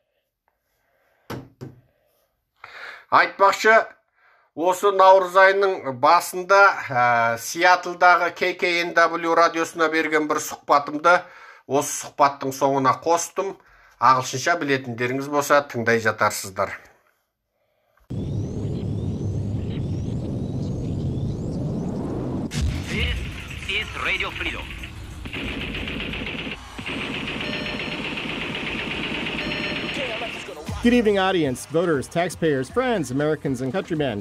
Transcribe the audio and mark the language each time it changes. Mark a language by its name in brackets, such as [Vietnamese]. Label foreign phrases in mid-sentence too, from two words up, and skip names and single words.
[Kazakh] Айтпақшы, осы наурыз айының басында Сиатлдағы KKNW радиосына берген бір сұхбатымды осы сұхбаттың соңына қостым. Ағылшынша білетіндеріңіз болса тыңдай жатарсыздар. [English] This is Radio Freedom. Good evening, audience, voters, taxpayers, friends, Americans, and countrymen.